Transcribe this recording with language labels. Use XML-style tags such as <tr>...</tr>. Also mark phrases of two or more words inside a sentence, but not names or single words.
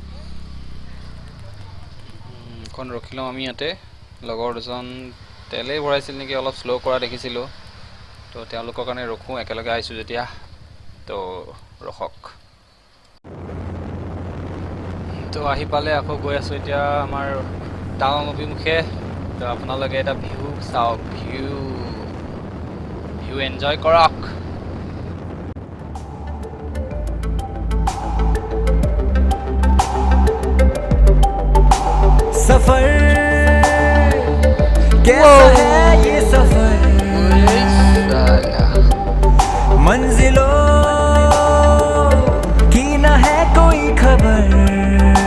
<as>অকণ ৰখি লওঁ আমি ইয়াতে লগৰ দুজন তেলেই ভৰাইছিল নেকি অলপ শ্ল' কৰা দেখিছিলোঁ তো তেওঁলোকৰ কাৰণে ৰখোঁ একেলগে আহিছোঁ যেতিয়া তো ৰখক তো আহি পালে আকৌ গৈ আছোঁ এতিয়া আমাৰ টাৱাং অভিমুখে তো আপোনালোকে এটা ভিউ চাওক</as> <en>view enjoy</en> <as>কৰক</as> <hi>सफर कैसा है ये सफर मंजिलों की न है कोई खबर</hi>